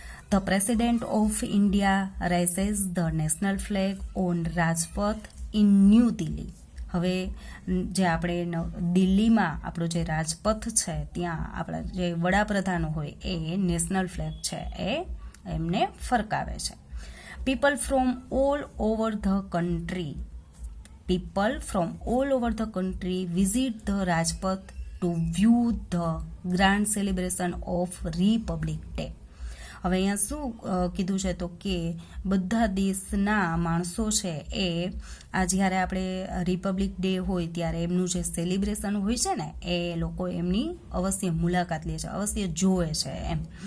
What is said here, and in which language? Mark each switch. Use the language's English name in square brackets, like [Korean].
[English] The president of India raises the national flag on Rajpath in new Delhi. [Gujarati] હવે જે આપણે દિલ્હીમાં આપણો જે રાજપથ છે ત્યાં આપણા જે વડાપ્રધાનો હોય એ નેશનલ ફ્લેગ છે એ એમને ફરકાવે છે. [English] People from all over the country people from all over the country visit the Rajpath to view the grand celebration of Republic Day. [Gujarati] હવે અહીંયા શું કીધું છે તો કે બધા દેશના માણસો છે એ આ જ્યારે આપણે રિપબ્લિક ડે હોય ત્યારે એમનું જે સેલિબ્રેશન હોય છે ને એ લોકો એમની અવશ્ય મુલાકાત લે છે, અવશ્ય જોવે છે એમ.